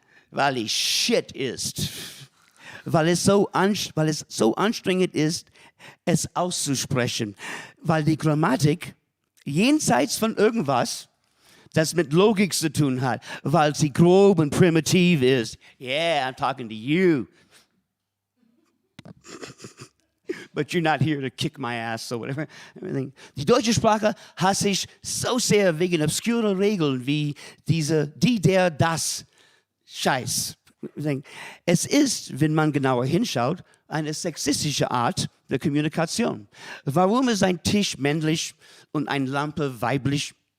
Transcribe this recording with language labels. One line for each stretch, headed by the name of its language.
German: Weil die Shit ist. Weil es so anstrengend ist, es auszusprechen. Weil die Grammatik jenseits von irgendwas, das mit Logik zu tun hat, weil sie grob und primitiv ist.
English: Yeah, I'm talking to you. But you're not here to kick my ass or whatever.
German: Die deutsche Sprache hasse ich so sehr wegen obskurer Regeln wie die, der, das Scheiß. Es ist, wenn man genauer hinschaut, eine sexistische Art der Kommunikation. Warum ist ein Tisch männlich und eine Lampe weiblich?